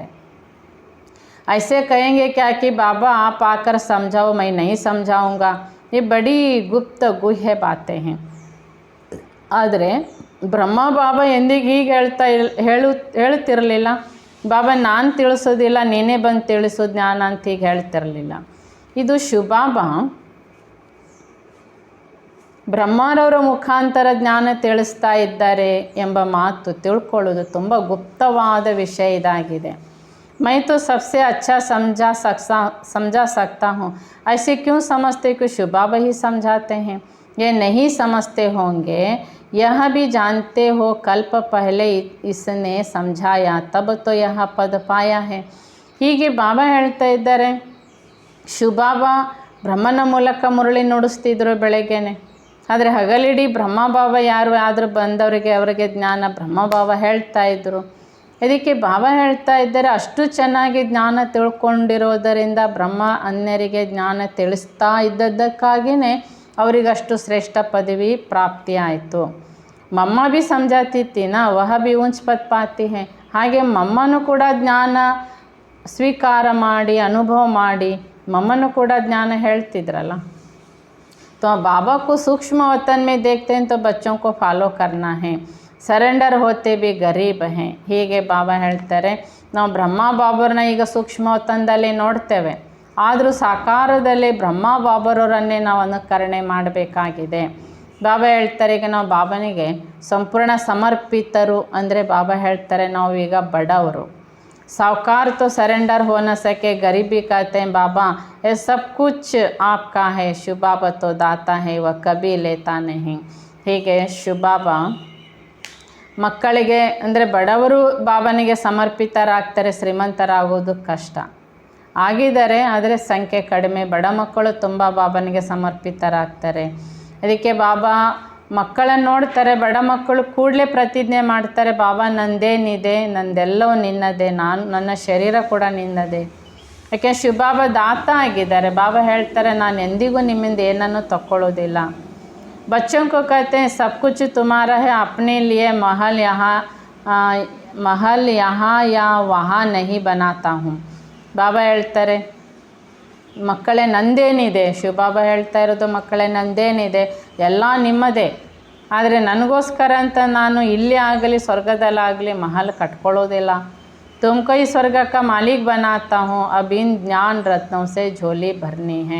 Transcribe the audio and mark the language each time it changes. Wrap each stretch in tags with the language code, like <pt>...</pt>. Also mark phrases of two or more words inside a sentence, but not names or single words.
<hi>ऐसे कहेंगे क्या कि बाबा आप आकर समझाओ, मैं नहीं समझाऊंगा, ये बड़ी गुप्त गुह्य बातें हैं.</hi> <kn>ಆದರೆ ಬ್ರಹ್ಮ ಬಾಬಾ ಎಂದಿಗೆ ಹೀಗೆ ಹೇಳುತ್ತಿರಲಿಲ್ಲ. ಬಾಬಾ ನಾನು ತಿಳಿಸೋದಿಲ್ಲ, ನೀನೇ ಬಂದು ತಿಳಿಸೋ ಜ್ಞಾನ ಅಂತ ಹೀಗೆ ಹೇಳ್ತಿರಲಿಲ್ಲ. ಇದು ಶಿವಬಾಬಾ ಬ್ರಹ್ಮರವರ ಮುಖಾಂತರ ಜ್ಞಾನ ತಿಳಿಸ್ತಾ ಇದ್ದಾರೆ ಎಂಬ ಮಾತು ತಿಳ್ಕೊಳ್ಳೋದು ತುಂಬ ಗುಪ್ತವಾದ ವಿಷಯ ಇದಾಗಿದೆ.</kn> <hi>मैं तो सबसे अच्छा समझा सकता हूँ, ऐसे क्यों समझते कि शिव बाबा ही समझाते हैं? ये नहीं समझते होंगे, यह भी जानते हो कल्प पहले इसने समझाया तब तो यह पद पाया है.</hi> <kn>ಹೀಗೆ ಬಾಬಾ ಹೇಳ್ತಾ ಇದ್ದಾರೆ, ಶಿವಬಾಬಾ ಬ್ರಹ್ಮನ ಮೂಲಕ ಮುರಳಿ ನುಡಿಸ್ತಿದ್ರು ಬೆಳಗ್ಗೆನೆ. ಆದರೆ ಹಗಲಿಡೀ ಬ್ರಹ್ಮ ಬಾಬಾ ಯಾರು ಆದರೂ ಬಂದವರಿಗೆ ಅವರಿಗೆ ಜ್ಞಾನ ಬ್ರಹ್ಮ ಬಾಬಾ ಹೇಳ್ತಾ ಇದ್ದರು. ಇದಕ್ಕೆ ಬಾಬಾ ಹೇಳ್ತಾ ಇದ್ದಾರೆ, ಅಷ್ಟು ಚೆನ್ನಾಗಿ ಜ್ಞಾನ ತಿಳ್ಕೊಂಡಿರೋದರಿಂದ ಬ್ರಹ್ಮ ಅನ್ಯರಿಗೆ ಜ್ಞಾನ ತಿಳಿಸ್ತಾ ಇದ್ದದ್ದಕ್ಕಾಗಿಯೇ ಅವರಿಗಷ್ಟು ಶ್ರೇಷ್ಠ ಪದವಿ ಪ್ರಾಪ್ತಿಯಾಯಿತು.</kn> <hi>मम्मा भी समझाती थी न वह भी ऊंच पद पाती है.</hi> <kn>ಹಾಗೆ ಮಮ್ಮನೂ ಕೂಡ ಜ್ಞಾನ ಸ್ವೀಕಾರ ಮಾಡಿ ಅನುಭವ ಮಾಡಿ ಮಮ್ಮನೂ ಕೂಡ ಜ್ಞಾನ ಹೇಳ್ತಿದ್ರಲ್ಲ.</kn> <hi>तो बाबा को सूक्ष्म वतन में देखते हैं तो बच्चों को फॉलो करना है, सरेंडर होते भी गरीब हैं.</hi> <kn>ಹೀಗೆ ಬಾಬಾ ಹೇಳ್ತಾರೆ, ನಾವು ಬ್ರಹ್ಮ ಬಾಬರನ್ನ ಈಗ ಸೂಕ್ಷ್ಮ ವತನದಲ್ಲಿ ನೋಡ್ತೇವೆ, ಆದರೂ ಸಾಕಾರದಲ್ಲಿ ಬ್ರಹ್ಮ ಬಾಬರವರನ್ನೇ ನಾವು ಅನುಕರಣೆ ಮಾಡಬೇಕಾಗಿದೆ. ಬಾಬಾ ಹೇಳ್ತಾರೆ, ಈಗ ನಾವು ಬಾಬನಿಗೆ ಸಂಪೂರ್ಣ ಸಮರ್ಪಿತರು ಅಂದರೆ ಬಾಬಾ ಹೇಳ್ತಾರೆ ನಾವು ಈಗ ಬಡವರು.</kn> <hi>साहूकार तो सरेंडर हो न सके, गरीबी कहते हैं बाबा ये सब कुछ आपका है, शिव बाबा तो दाता है वह कभी लेता नहीं.</hi> <kn>ಹೀಗೆ ಶಿವ ಬಾಬಾ ಮಕ್ಕಳಿಗೆ ಅಂದರೆ ಬಡವರು ಬಾಬನಿಗೆ ಸಮರ್ಪಿತರಾಗ್ತಾರೆ, ಶ್ರೀಮಂತರಾಗೋದು ಕಷ್ಟ ಆಗಿದ್ದಾರೆ, ಆದರೆ ಸಂಖ್ಯೆ ಕಡಿಮೆ. ಬಡ ಮಕ್ಕಳು ತುಂಬ ಬಾಬನಿಗೆ ಸಮರ್ಪಿತರಾಗ್ತಾರೆ. ಅದಕ್ಕೆ ಬಾಬಾ ಮಕ್ಕಳನ್ನು ನೋಡ್ತಾರೆ, ಬಡ ಮಕ್ಕಳು ಕೂಡಲೇ ಪ್ರತಿಜ್ಞೆ ಮಾಡ್ತಾರೆ, ಬಾಬಾ ನಂದೇನಿದೆ, ನಂದೆಲ್ಲವೂ ನಿನ್ನದೇ, ನನ್ನ ಶರೀರ ಕೂಡ ನಿನ್ನದೇ. ಯಾಕೆ ಶಿವಬಾಬಾ ದಾತ ಆಗಿದ್ದಾರೆ. ಬಾಬಾ ಹೇಳ್ತಾರೆ ನಾನು ಎಂದಿಗೂ ನಿಮ್ಮಿಂದ ಏನನ್ನು ತಗೊಳ್ಳೋದಿಲ್ಲ.</kn> <hi>बच्चों को कहते हैं सब कुछ तुम्हारा है, अपने लिए महल यहाँ या वहाँ नहीं बनाता हूँ.</hi> <kn>ಬಾಬಾ ಹೇಳ್ತಾರೆ ಮಕ್ಕಳೇ ನಂದೇನಿದೆ, ಶಿವಬಾಬಾ ಹೇಳ್ತಾ ಇರೋದು ಮಕ್ಕಳೇ ನಂದೇನಿದೆ ಎಲ್ಲ ನಿಮ್ಮದೇ, ಆದರೆ ನನಗೋಸ್ಕರ ಅಂತ ನಾನು ಇಲ್ಲಿ ಆಗಲಿ ಸ್ವರ್ಗದಲ್ಲಾಗಲಿ ಮಹಲ್ ಕಟ್ಕೊಳ್ಳೋದಿಲ್ಲ.</kn> <hi>तुमको ई स्वर्ग का मालिक बनाता हूँ, अब इन ज्ञान रत्नों से झोली भरनी है.</hi>